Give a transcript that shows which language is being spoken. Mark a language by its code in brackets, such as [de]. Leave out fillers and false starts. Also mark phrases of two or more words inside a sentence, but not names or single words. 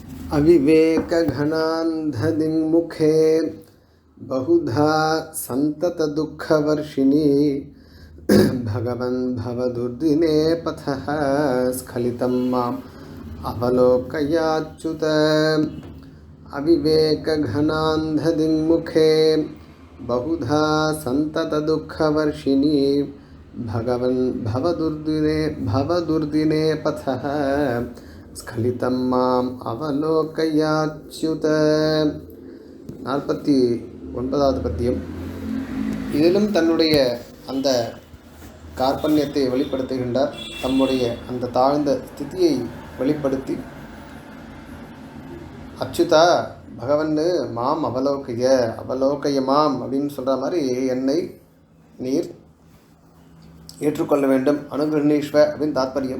[sa] अविवेकघनान्धदिङ्मुखे बहुधा सन्ततदुःखवर्षिणी भगवन् भवदुर्दिने पथः स्खलितं माम् अवलोकयाच्युत। अविवेकघनान्धदिङ्मुखे बहुधा सन्ततदुःखवर्षिणी भगवन् भवदुर्दिने पथः स्खलितं माम् अवलोकयाच्युत. [ta] 49வது பத்தியம். இதிலும் தன்னுடைய அந்த கார்பண்யத்தை வெளிப்படுத்துகின்றார். தம்முடைய அந்த தாழ்ந்த ஸ்திதியை வெளிப்படுத்தி, அச்சுதா பகவன்னு [sa] माम् अवलोकय माम् [ta] அப்படின்னு சொல்கிற மாதிரி என்னை நீர் ஏற்றுக்கொள்ள வேண்டும், அனுகிரகணீஸ்வ அப்படின்னு தாத்பரியம்.